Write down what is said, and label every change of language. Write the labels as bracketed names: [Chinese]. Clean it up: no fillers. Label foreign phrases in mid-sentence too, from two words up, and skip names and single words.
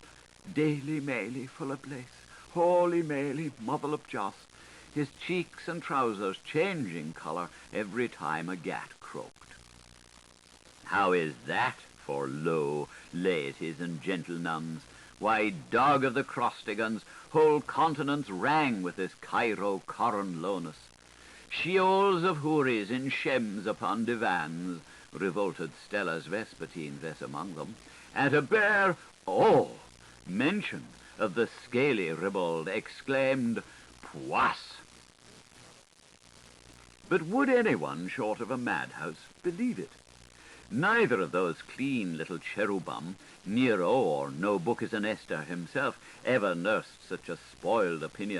[English] Daily Maily full of place, holy Maily motherlop joss, his cheeks and trousers changing colour every time a gat croaked. How is that for low laities and gentle nuns? Why, dog of the Crostigans, whole continents rang with this Cairo Coran lowness. Sheols of houris in Shems upon divans, revolted Stella's Vespertine ves among them, at a bare, mention of the scaly ribald, exclaimed, Poisse! But would anyone, short of a madhouse, believe it? Neither of those clean little cherubim, Nero or no book is an Esther himself, ever nursed such a spoiled opinion